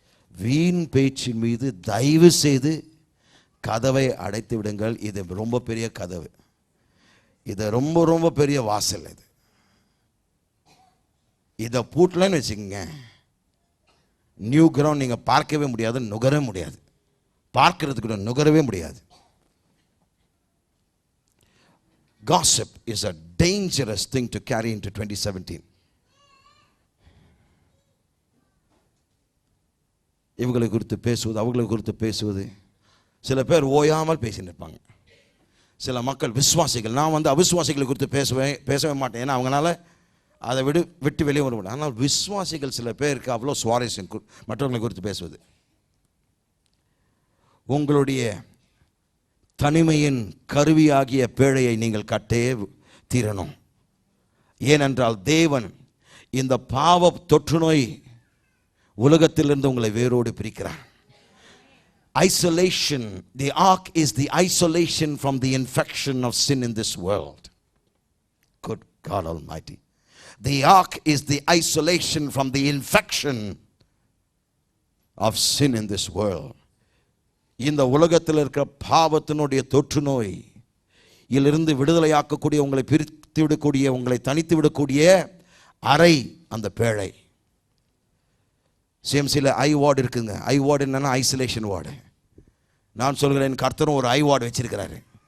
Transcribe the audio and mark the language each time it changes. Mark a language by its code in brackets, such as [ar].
[ta] வீண் பேச்சின் மீது தயவு செய்து கதவை அடைத்து விடுங்கள். இது ரொம்ப பெரிய கதவு. இது ரொம்ப ரொம்ப பெரிய வாசல். இதை பூட்டலன்னு வச்சுக்கோங்க, [en] new ground [ta] நீங்கள் பார்க்கவே முடியாது, நுகரவே முடியாது. பார்க்கறதுக்கு நுகரவே முடியாது. [en] Gossip is a dangerous thing to carry into 2017. [ta] இவங்களை குறித்து பேசுவது, அவங்களை குறித்து பேசுவது. சில பேர் ஓயாமல் பேசின்னு இருப்பாங்க. சில மக்கள் விசுவாசிகள், நான் அவிசுவாசிகளை குறித்து பேசவே மாட்டேன். ஏன்னா அவங்களால அதை விட்டு வெளியே வர முடியும். ஆனால் விசுவாசிகள் சில பேருக்கு அவ்வளோ சுவாரஸ்யம் மற்றவங்களை குறித்து பேசுவது. உங்களுடைய தனிமையின் கருவியாகிய பேழையை நீங்கள் தீரணும். ஏனென்றால் தேவன் இந்த பாவ தொற்று நோய் உலகத்திலிருந்து உங்களை வேரோடு பிரிக்கிறார். [en] Isolation, the ark is the isolation from the infection of sin in this world. Good God Almighty. The ark is the isolation from the infection of sin in this world. [ta] இந்த உலகத்தில் இருக்கிற பாவத்தினுடைய தொற்று நோய் இலிருந்து விடுதலையாக்கக்கூடிய, உங்களை பிரித்து விடக்கூடிய, உங்களை தனித்து விடக்கூடிய அறை அந்த பேழை. சிஎம்சியில் ஐ வார்டு இருக்குங்க. ஐ வார்டு என்னன்னா ஐசோலேஷன் வார்டு. நான் சொல்கிறேன், கர்த்தரும் ஒரு ஐ வார்டு வச்சிருக்கிறாரு.